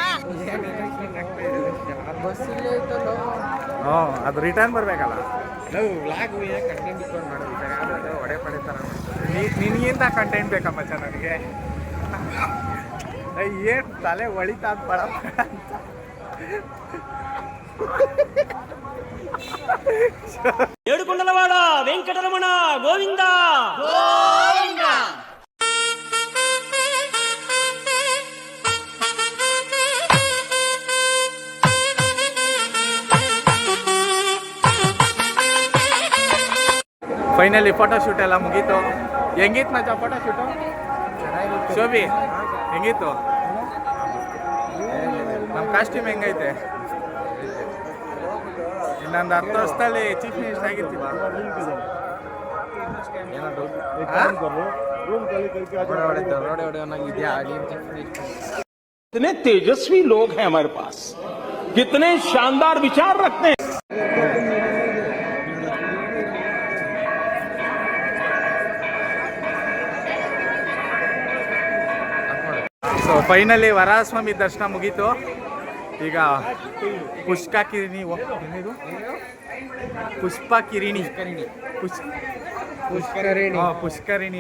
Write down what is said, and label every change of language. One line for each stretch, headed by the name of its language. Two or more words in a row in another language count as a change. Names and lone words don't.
Kannada: ಬಸ್ ಇಲ್ಲೇ ಐತಲ್ಲ. ಹ್ಞೂ ಅದು ರಿಟರ್ನ್ ಬರಬೇಕಲ್ಲ. ನಾವು
English: vlog content
Kannada: ಇಟ್ಕೊಂಡು ಮಾಡೋದು ಸರ್ ಯಾವ್ದಾದ್ರು ಒಡೆ ಪಡೆ ಥರ ನಿನಗಿಂತ ಕಂಟೆಂಟ್ ಬೇಕಮ್ಮ ನನಗೆ. ಏನು ತಲೆ ಹೊಳಿತಾ ಪಡ ಅಂತ.
Telugu: ఏడుకొండలవాడ వెంకటరమణ గోవింద
English: finally photoshoot
Kannada: ಎಲ್ಲ ಮುಗೀತು. ಹೆಂಗಿತ್ತು ಮಚ್ಚ ಫೋಟೋಶೂಟು? ಶೋಭಿ ಹೆಂಗಿತ್ತು? ನಮ್ಮ ಕಾಸ್ಟ್ಯೂಮ್ ಹೆಂಗೈತೆ? ಇನ್ನೊಂದು 10 ವರ್ಷದಲ್ಲಿ
English: chief minister
Kannada: ಆಗಿರ್ತೀವ.
Hindi: कितने तेजस्वी लोग हैं हमारे पास, कितने शानदार विचार रखते हैं.
English: so finally
Kannada: ವರಸ್ವಾಮಿ ದರ್ಶನ ಮುಗೀತು. ಈಗ ಪುಷ್ಪ ಕಿರಿಣಿ ಏನಿದು? ಪುಷ್ಪ ಕಿರಿಣಿ ಪುಷ್ಕರಿಣಿ